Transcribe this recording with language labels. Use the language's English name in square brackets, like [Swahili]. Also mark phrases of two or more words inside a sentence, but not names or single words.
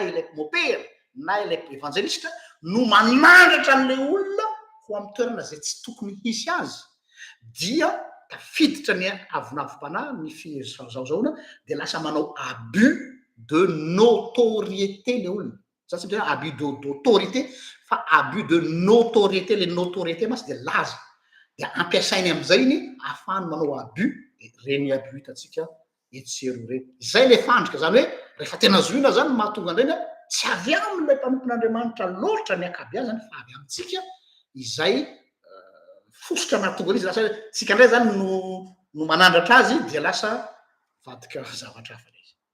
[Malagasy] ilay mopera na ilay evangelista no manandratra an'le olona ho amin'ny toerana zay tsy tokony hisy azy dia tafiditra ny avonavim-panahy ny fizaozaona de lasa manao [French] abus de notoriété [Malagasy] le olona za tsy mitena [French] abus d'autorité [Malagasy] fa [French] abus de notoriété le notoriété [Malagasy] masy de laza de ampiasainy am'izay iny ahafahany manao abus de reny abus hitatsika etsero reny zay le fandrika zany hoe rehefa tena zoina zany mahatonga andrany tsy avy am'ilay mpanompon'Andriamanitra loatra ny akabeazany fa avy amitsika izay fosotra mahatonga izy lasa tsika ndray zany no manandratra azy de lasa vadika zavatra hafa izy